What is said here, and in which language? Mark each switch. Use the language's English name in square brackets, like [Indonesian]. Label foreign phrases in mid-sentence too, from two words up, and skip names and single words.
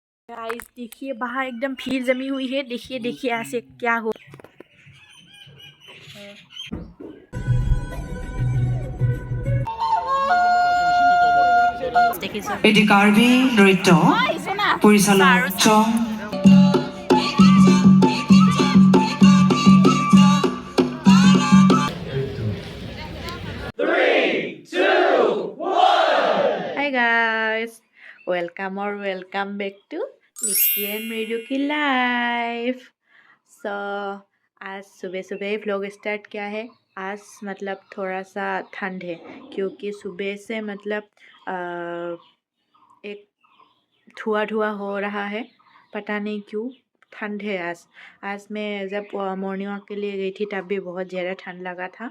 [Hindi] गाइस देखिए बाहर एकदम भीड़ जमी हुई है। देखिए देखिए ऐसे क्या हो। [Assamese] এটি কাৰ্বি নৃত্য পৰিচালক চং [English] Hi guys, welcome back to Nikki and Mridu की लाइफ। [Hindi] आज सुबह सुबह ही [English] vlog start [Hindi] किया है। आज मतलब थोड़ा सा ठंड है क्योंकि सुबह से मतलब एक धुआं हो रहा है। पता नहीं क्यों ठंड है आज मैं जब [English] morning walk [Hindi] के लिए गई थी तब भी बहुत ज़्यादा ठंड लगा था।